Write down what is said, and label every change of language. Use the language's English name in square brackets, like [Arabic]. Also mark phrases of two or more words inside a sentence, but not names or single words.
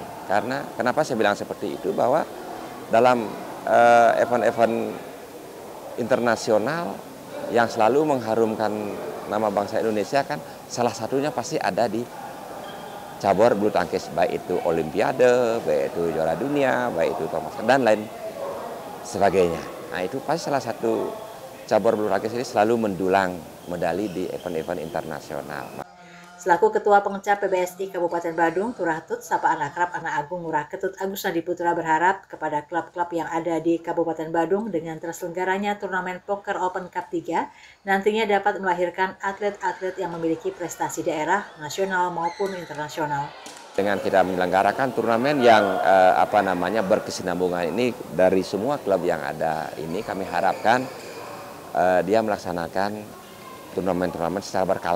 [Indonesian] Karena kenapa saya bilang seperti itu, bahwa dalam event-event internasional yang selalu mengharumkan nama bangsa Indonesia kan salah satunya pasti ada di cabur bulu tangkis, baik itu olimpiade, baik itu juara dunia, baik itu Thomas dan lain sebagainya. Nah, itu pasti salah satu cabur bulu tangkis ini selalu mendulang medali di event-event internasional. Selaku Ketua Pengcap PBSI Kabupaten Badung, Turahtut sapaan akrab Anak Agung Ngurah Ketut Agus Nadi Putra berharap kepada klub-klub yang ada di Kabupaten Badung dengan terselenggaranya turnamen Poker Open Cup 3 nantinya dapat melahirkan atlet-atlet yang memiliki prestasi daerah, nasional maupun internasional. Dengan kita menyelenggarakan turnamen yang berkesinambungan ini dari semua klub yang ada ini, kami harapkan dia melaksanakan turnamen-turnamen secara berkala.